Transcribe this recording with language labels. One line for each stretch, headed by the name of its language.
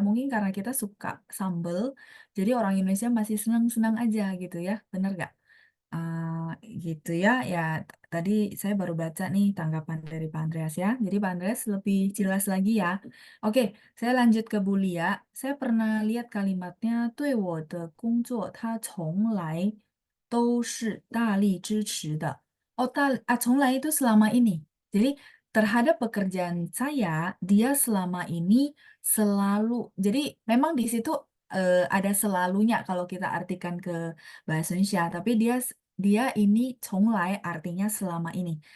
Indonesian: Mungkin karena kita suka sambel, jadi orang Indonesia masih senang-senang aja gitu ya. Bener gak? Gitu ya. Ya, tadi saya baru baca nih tanggapan dari Pak Andreas ya. Jadi Pak Andreas lebih jelas lagi ya. Oke, saya lanjut ke Bulia. Saya pernah lihat kalimatnya,
Chinese: 对我的工作，他从来都是大力支持的.
Indonesian: Oh, Chonglai itu selama ini. Jadi terhadap pekerjaan saya, dia selama ini selalu. Jadi memang di situ ada selalunya kalau kita artikan ke bahasa Indonesia. Tapi dia ini Chonglai artinya selama ini.